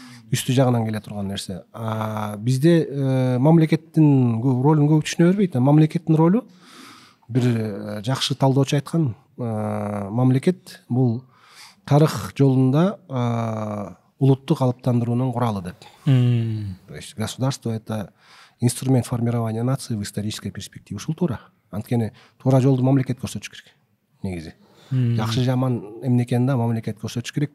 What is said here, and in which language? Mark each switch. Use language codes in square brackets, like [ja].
[ky] Үстү жагынан келе турган нерсе. Бизде мамлекеттин ролун көп түшүнө бербейт. Мамлекеттин ролу бир жакшы талдоочу айткан, мамлекет бул тарых жолунда улутту калыптандыруунун куралы деп. [ru] То есть государство — это инструмент формирования нации в исторической перспективе. [ky] Ушул туура. Анткени туура жолду мамлекет көрсөтүш керек негизи. Жакшы жаман эмне экенин да мамлекет көрсөтүш керек.